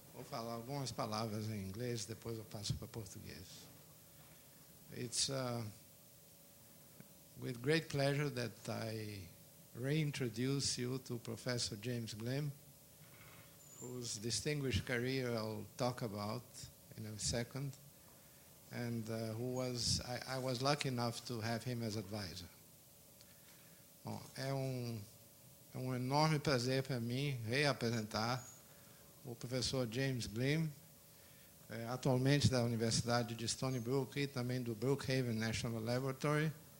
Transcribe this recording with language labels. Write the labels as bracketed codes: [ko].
[pt] falar algumas palavras em inglês, depois eu passo para português. [en] It's with great pleasure that I reintroduce you to Professor James Glimm, whose distinguished career I'll talk about in a second, and I was lucky enough to have him as advisor. [pt] Bom, é um enorme prazer para mim reapresentar o professor James Glimm, atualmente da Universidade de Stony Brook e também do Brookhaven National Laboratory.